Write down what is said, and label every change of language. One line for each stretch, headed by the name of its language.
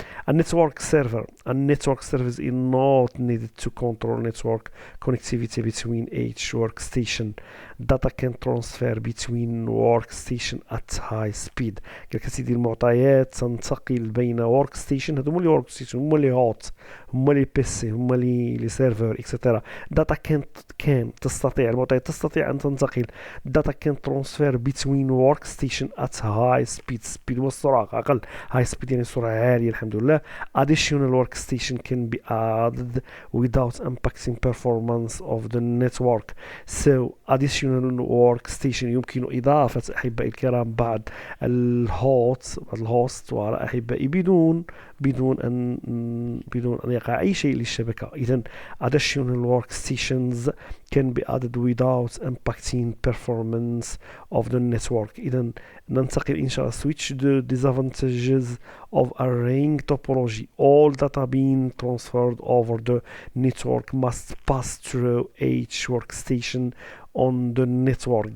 English: A network server is not needed to control network connectivity between each workstation. Data can transfer between workstation at high speed.
Arabic: قال كسيدي المعطيات تنتقل بين workstation، هذو هما اللي workstation، هما اللي هوت، هما اللي بيسي، هما اللي سيرفر اكسترا.
English: data can
Arabic: تستطيع المعطيات تستطيع أن تنتقل.
English: data can transfer between workstation at high speed.
Arabic: speed هو السرعة أقل،
English: high speed
Arabic: يعني سرعة عالية الحمد لله.
English: additional workstation can be added without impacting performance of the network.
Arabic: So
English: additional workstation
Arabic: يمكن إضافة أحبائي الكرام بعض الهوست وعلى أحبائي بدون أن يقع أي شيء للشبكة.
English: إذن additional workstations can be added without impacting performance of the network.
Arabic: إذن ننتقل إن شاء الله
English: switch the disadvantages of a ring topology. All data being transferred over the network must pass through each workstation on the network.